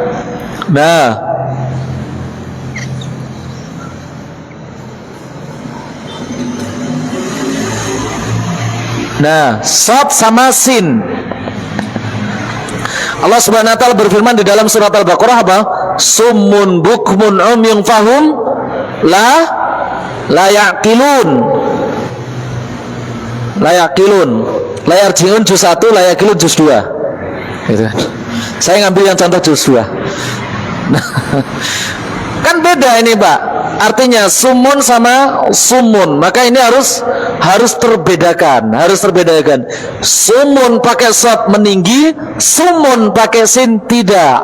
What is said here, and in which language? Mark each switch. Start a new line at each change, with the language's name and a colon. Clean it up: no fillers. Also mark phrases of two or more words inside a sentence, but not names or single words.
Indonesian: Nah, shad sama sin.
Arabic: الله سبحانه وتعالى
Indonesian: berfirman di dalam surat Al-Baqarah apa?
Arabic: صم بكم عمي فهم لا يعقلون. لا يرجعون جزء 1، لا يعقلون جزء 2.
Indonesian: Gitu. Saya ngambil yang contoh juz 2. Nah, kan beda ini Pak. Artinya sumun sama sumun, maka ini harus terbedakan, Sumun pakai shad meninggi, sumun pakai sin tidak.